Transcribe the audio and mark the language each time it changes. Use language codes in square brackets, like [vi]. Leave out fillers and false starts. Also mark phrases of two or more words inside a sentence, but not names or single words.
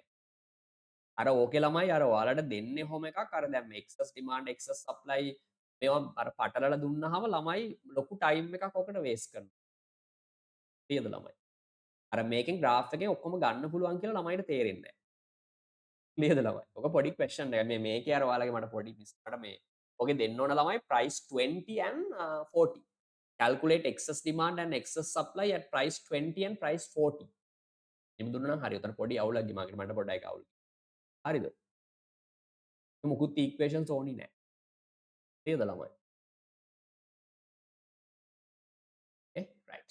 [si] අර ඕකේ ළමයි අර ඔයාලට දෙන්නේ ඔහොම එකක් අර දැන් මේ [en] excess demand excess supply [si] මේවා අර පටලලා දුන්නාම ළමයි ලොකු ටයිම් එකක් ඔකට වේස්ට් කරනවා. නේද ළමයි? අර මේකෙන් ග්‍රාෆ් එකෙන් ඔක්කොම ගන්න පුළුවන් කියලා ළමයිට තේරෙන්නේ නැහැ. නේද ළමයි? ඔක පොඩි ක්වෙස්චන් එකක්. මේකේ අර ඔයාලගේ මට පොඩි මට මේ ඔගේ දෙන්න ඕන ළමයි [en] price 20 and 40. Calculate excess demand and excess supply at price 20 and price 40. [si] එහෙම දුන්නා නම් හරි. උතන පොඩි අවුලක් ගිමාගෙන මට පොඩ්ඩක් අවුල්. හරිද? මුකුත් ඉක්වේෂන්ස් ඕනි නැහැ. නේද ළමයි? right.